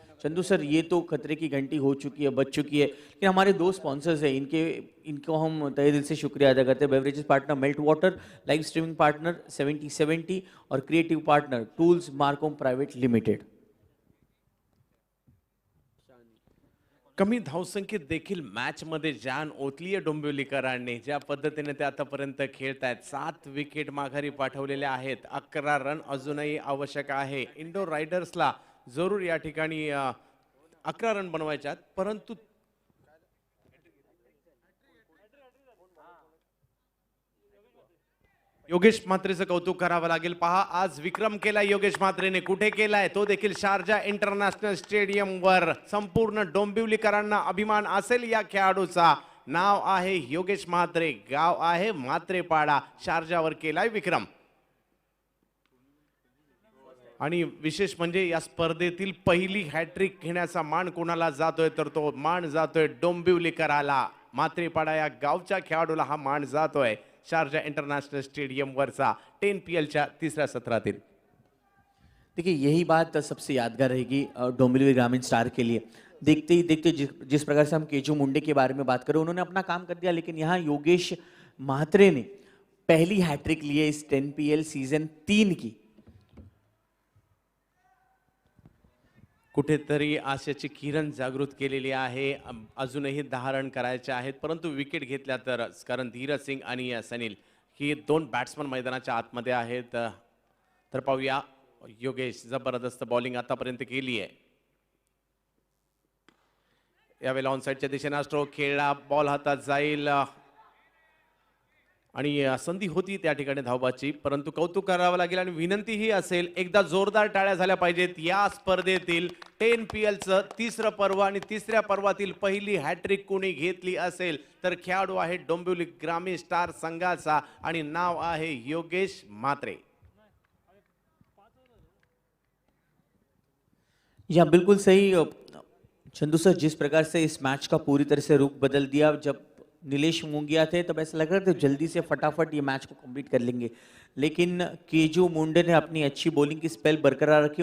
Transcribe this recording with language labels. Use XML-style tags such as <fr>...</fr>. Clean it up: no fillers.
<hi>Chandu sir, ये तो खतरे की घंटी हो चुकी है, बच चुकी है, लेकिन हमारे 2 स्पॉन्सर्स हैं, इनको हम तहे दिल से शुक्रिया अदा करते हैं. Beverages partner melt water, live streaming partner 7070 और creative partner tools मार्कोम private limited.</hi> <mr>कमी धावसंख्येत देखील मॅच मध्ये जान ओतलीये डोंबिवलीकरांनी. ज्या पद्धतीने ते आतापर्यंत खेळतायत, 7 विकेट माघारी पाठवलेल्या आहेत, 11 रन अजूनही आवश्यक आहे. इंडो रायडर्सला जरूर या ठिकाणी 11 रन बनवायचे आहेत, परंतु योगेश म्हात्रेचं कौतुक करावं लागेल. पहा आज विक्रम केलाय योगेश म्हात्रेने. कुठे केलाय तो देखील शारजा इंटरनॅशनल स्टेडियमवर. संपूर्ण डोंबिवलीकरांना अभिमान असेल या खेळाडूचा. नाव आहे योगेश म्हात्रे, गाव आहे म्हात्रेपाडा. शारजावर केलाय विक्रम. आणि विशेष म्हणजे या स्पर्धेतील पहिली हॅट्रिक घेण्याचा मान कोणाला जातोय तर तो मान जातोय डोंबिवलीकराला. म्हात्रेपाडा या गावच्या खेळाडूला हा मान जातोय शारजा इंटरनेशनल स्टेडियम वरचा 10 PLच्या तिसऱ्या सत्रातील.</mr> <hi>देखिए यही बात सबसे यादगार रहेगी डोंबिवली ग्रामीण स्टार के लिए. देखते ही देखते जिस प्रकार से हम केजू मुंडे के बारे में बात करें, उन्होंने अपना काम कर दिया, लेकिन यहाँ योगेश म्हात्रे ने पहली हैट्रिक ली है इस 10 PL सीजन 3 की.</hi> <mr>कुठेतरी आशेची किरण जागृत केलेली आहे. अजूनही 10 रन करायचे आहेत, परंतु विकेट घेतल्या तरच, कारण धीरज सिंग आणि सनील ही दोन बॅट्समन मैदानाच्या आतमध्ये आहेत. तर पाहूया योगेश जबरदस्त बॉलिंग आतापर्यंत केली आहे. यावेळेला ऑन साईडच्या दिशेने स्ट्रोक खेळला, बॉल हातात जाईल आणि संधी होती त्या ठिकाणी धावबाची, परंतु कौतुक करावं लागेल आणि विनंतीही असेल एकदा जोरदार टाळ्या झाल्या पाहिजेत. या स्पर्धेतील 10 PLचं तिसरं पर्व आणि तिसऱ्या पर्वातील पहिली हॅट्रिक कोणी घेतली असेल तर खेळाडू आहे डोंबिवली ग्रामीण स्टार संघाचा आणि नाव आहे योगेश म्हात्रे.</mr> <hi>या बिल्कुल सही चंदू सर, जिस प्रकार से इस मैच का पूरी तरह से रुख बदल दिया. जब नीलेश मुंगिया थे तब ऐसा लग रहा था जल्दी से फटाफट ये मैच को कंप्लीट कर लेंगे, लेकिन केजू मुंडे ने अपनी अच्छी बॉलिंग की स्पेल बरकरार रखी.</hi>